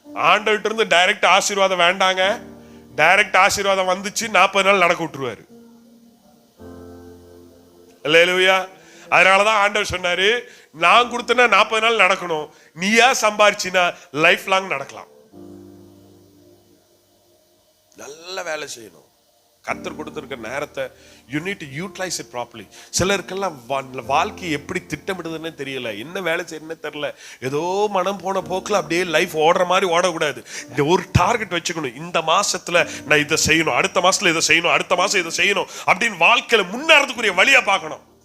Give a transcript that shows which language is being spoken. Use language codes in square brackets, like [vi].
[ta] ஆண்டவர்கிட்ட இருந்து டைரக்ட் ஆசீர்வாதம் வேண்டாங்க, டைரக்ட் ஆசீர்வாதம் வந்துச்சு 40 நாள் நடக்க விட்டுருவாரு. அல்லேலூயா. அதனாலதான் ஆண்டவர் சொன்னாரு, நான் கொடுத்தனா 40 நாள் நடக்கணும், நீயா சம்பாரிச்சினா லைஃப் லாங் நடக்கலாம். நல்ல வேலை செய்யணும். கர்த்தர் கொடுத்திருக்க நேரத்தை [en] you need to utilize it properly. [ta] சிலருக்கெல்லாம் வாழ்க்கை எப்படி திட்டமிடுதுன்னு தெரியல, என்ன வேலை செய்யணும்னு தெரியல. ஏதோ மனம் போன போக்குல அப்படியே லைஃப் ஓடுற மாதிரி ஓடக்கூடாது. இந்த ஒரு டார்கெட் வச்சுக்கணும், இந்த மாசத்துல நான் இதை செய்யணும், அடுத்த மாசத்துல இதை செய்யணும், அடுத்த மாசம் இதை செய்யணும் அப்படின்னு வாழ்க்கையில முன்னேறதுக்குரிய வழியா பார்க்கணும்.